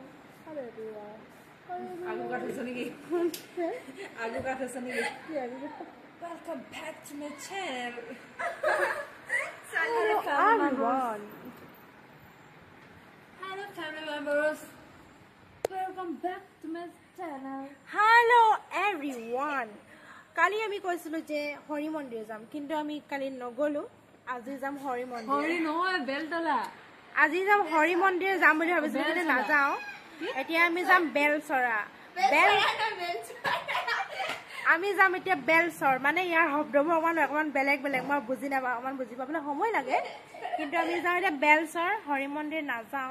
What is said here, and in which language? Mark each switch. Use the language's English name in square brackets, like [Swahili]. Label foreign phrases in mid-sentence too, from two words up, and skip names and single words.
[English] Hello everyone. [Assamese] Agu katha sunigi. Agu katha sunigi. [English] Welcome back to my channel. Hello everyone. Hello family members. Welcome back to my channel. Hello everyone. [Assamese] কালি আমি কৈছিলো যে হৰি মন্দিৰ যাম কিন্তু আমি কালি নগলো আজি যাম হৰি মন্দিৰ হৰি নহয় বেলতলা আজি যাম হৰি মন্দিৰ যাম বুলি ভাবিছিলো কিন্তু না যাও এতিয়া আমি যাম বেলচৰা আমি যাম এতিয়া বেলচৰ মানে ইয়াৰ শব্দবোৰ অকমান বেলেগ বেলেগ মই বুজি নাপাওঁ অকমান বুজি পাবলৈ সময় লাগে কিন্তু আমি যাও এতিয়া বেলচৰ হৰি মন্দিৰ না যাও